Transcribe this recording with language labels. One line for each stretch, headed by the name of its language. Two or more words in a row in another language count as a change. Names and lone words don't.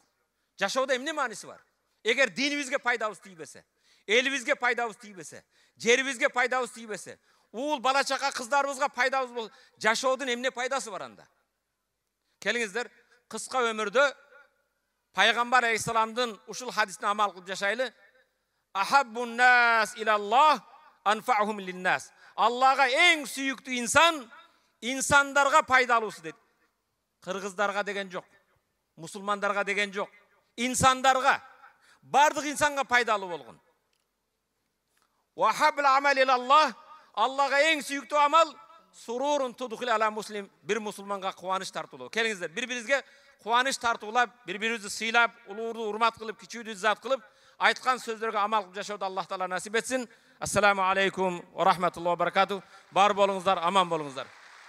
Kyrgyz: Жашоодо эмне мааниси бар? Эгер динибизге пайдабыз тийбесе, элибизге пайдабыз тийбесе, жерибизге пайдабыз тийбесе, уул бала чака кыздарыбызга пайдабыз болсо, жашоодун эмне пайдасы бар анда? Келиңиздер, кыска өмүрдө пайгамбар алейхисаламдын ушул хадисине амал кылып жашайлы.
Arabic: أحب الناس إلى الله أنفعهم للناس.
Kyrgyz: Аллахка эң sүйүктүү инсан инсандарга пайдалуусу dedi. Кыргыздарга деген жоқ, мусулмандарга деген жоқ, insandarga, бардық insanга пайдалуу болгон.
Arabic: وأحب الأعمال إلى الله,
Kyrgyz: Аллахка эң sүйүктүү амал
Arabic: سرور تدخل على مسلم,
Kyrgyz: бир мусулманга кубаныч тартуулоо. Келиңиздер, бири-бирибизге кубаныч тартуулап, бири-бирибизди сыйлап, улууду урмат кылып, кичүүдү иззат кылып, айткан сөздөргө амал кылып жашоодо Аллах таала насип этсин.
Arabic: السلام عليكم ورحمة الله وبركاته.
Kyrgyz: Бар болуңуздар, аман болуңуздар.